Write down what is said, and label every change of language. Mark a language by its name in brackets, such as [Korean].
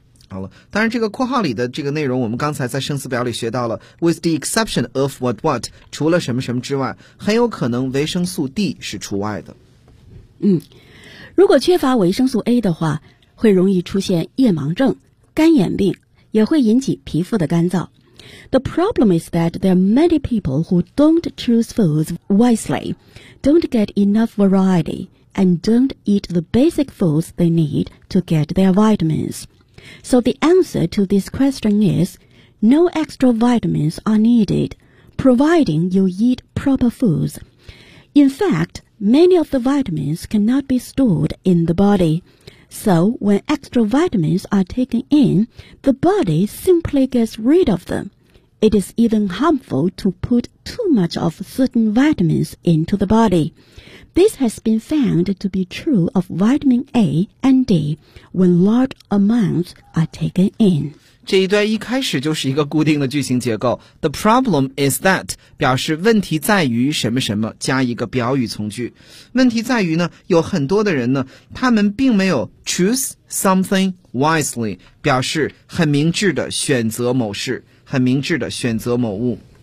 [Chinese] 好了，当然这个括号里的这个内容，我们刚才在生词表里学到了 ， [English] with the exception of what what， [Chinese] 除了什么什么之外，很有可能维生素 D 是除外的。如果缺乏维生素 A 的话，会容易出现夜盲症、干眼病，也会引起皮肤的干燥。 [English] The problem is that there are many people who don't choose foods wisely, don't get enough variety, and don't eat the basic foods they need to get their vitamins. So the answer to this question is, no extra vitamins are needed, providing you eat proper foods. In fact, many of the vitamins cannot be stored in the body. So, when extra vitamins are taken in, the body simply gets rid of them. It is even harmful to put too much of certain vitamins into the body. This has been found to be true of vitamin A and D when large amounts are taken in. [Chinese] 这一段一开始就是一个固定的句型结构。 [English] The problem is that [Chinese] 表示问题在于什么什么，加一个表语从句。问题在于呢，有很多的人呢，他们并没有 [English] Choose something wisely [Chinese] 表示很明智的选择某事，很明智的选择某物。